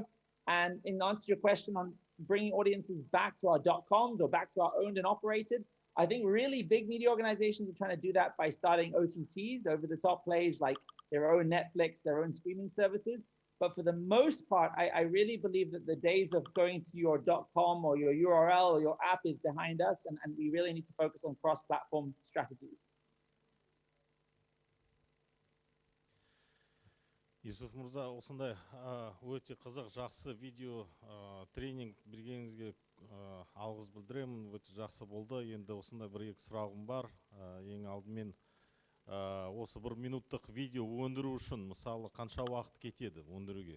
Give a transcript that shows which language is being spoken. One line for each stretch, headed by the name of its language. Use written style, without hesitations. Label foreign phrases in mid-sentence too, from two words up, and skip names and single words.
English: And in answer to your question on bringing audiences back to our .coms or back to our owned and operated, I think really big media organizations are trying to do that by starting OTTs, over the top plays, like their own Netflix, their own streaming services. But for the most part, I really believe that the days of going to your .com or your URL or your app is behind us. And we really need to focus on cross-platform strategies.
Kazakh: Юсуф Мырза, осындай өте қызық, жақсы видео тренинг бергеніңізге алғыс білдіремін. Өте жақсы болды. Енді осындай бір-екі сұрағым бар. Ең алдымен осы бір минуттық видео өндіру үшін мысалы қанша уақыт кетеді өндіруге?